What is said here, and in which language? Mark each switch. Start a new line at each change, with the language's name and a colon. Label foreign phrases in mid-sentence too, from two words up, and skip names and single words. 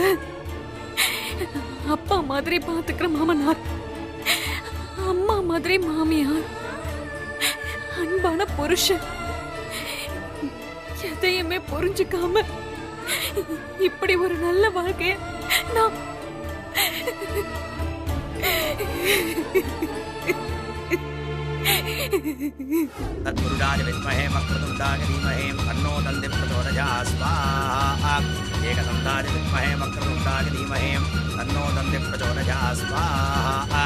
Tamil: அப்பா மாதிரி பாத்துக்கிற மாமனார், அம்மா மாதிரி மாமியார், அன்பான புருஷன், எதையுமே புரிஞ்சுக்காம இப்படி ஒரு நல்ல வாழ்க்கைய நான்
Sanskrit: तत्पुरुषाय विद्महे वक्रतुण्डाय धीमहि तन्नो दन्ति प्रचोदयात् स्वाहा। एकदन्ताय विद्महे वक्रतुण्डाय धीमहि तन्नो दन्ति प्रचोदयात् स्वाहा।